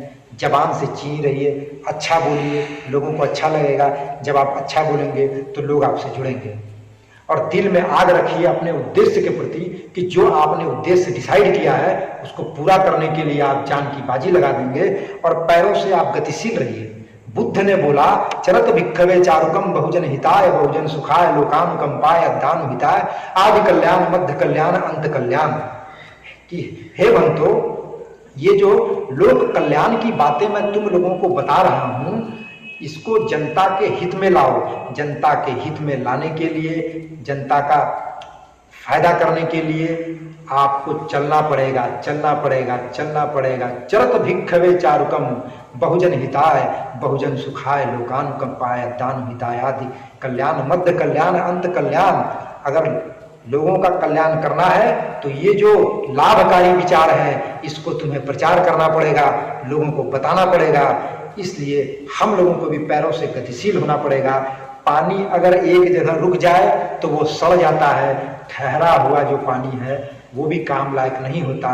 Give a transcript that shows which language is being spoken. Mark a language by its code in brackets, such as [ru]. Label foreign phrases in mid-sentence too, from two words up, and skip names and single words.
[hi] जबान से चीनी रहिए, अच्छा बोलिए, लोगों को अच्छा लगेगा। जब आप अच्छा बोलेंगे तो लोग आपसे जुड़ेंगे। और दिल में आग रखिए अपने उद्देश्य के प्रति कि जो आपने उद्देश्य डिसाइड किया है उसको पूरा करने के लिए आप जान की बाजी लगा देंगे। और पैरों से आप गतिशील रहिए। बुद्ध ने बोला, [pi] चरत भिक्खवे चारुकम बहुजन हिताय बहुजन सुखाय लोकानुकंपाय अद्दानु हिताय आदि कल्याण मध्य कल्याण अंत कल्याण। [hi] कि हे बंतो, ये जो लोक कल्याण की बातें मैं तुम लोगों को बता रहा हूं इसको जनता के हित में लाओ। जनता के हित में लाने के लिए, जनता का फायदा करने के लिए आपको चलना पड़ेगा, चलना पड़ेगा, चलना पड़ेगा। [pi] चरत भिक्षवे चारुकम बहुजन हिताय बहुजन सुखाय लोकानुकंपाय दान हिताय आदि कल्याण मध्य कल्याण अंत कल्याण। [hi] अगर लोगों का कल्याण करना है तो ये जो लाभकारी विचार है इसको तुम्हें प्रचार करना पड़ेगा, लोगों को बताना पड़ेगा। इसलिए हम लोगों को भी पैरों से गतिशील होना पड़ेगा। पानी अगर एक जगह रुक जाए तो वो सड़ जाता है, ठहरा हुआ जो पानी है वो भी काम लायक नहीं होता।